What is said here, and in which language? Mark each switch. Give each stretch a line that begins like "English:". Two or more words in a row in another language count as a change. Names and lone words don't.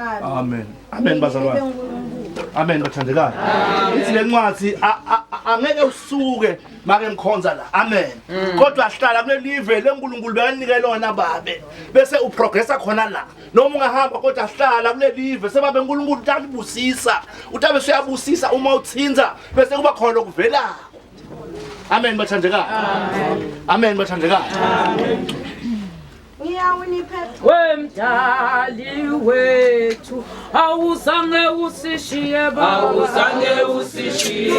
Swati: amen amen bazalwane amen bathandekayo ithi lencwadi angeke usuke make ngikhonza la amen kodwa hlala kule live leNkulunkulu bekanika lona babe bese uprogressa khona la noma ungahamba kodwa hlala kule live sebabe uNkulunkulu utabusisa utabe suyabusisa uma uthinza bese kuba khona lokuvela amen bathandekayo amen bathandekayo Wemdali wethu awuzange usishiye Awuzange usishiye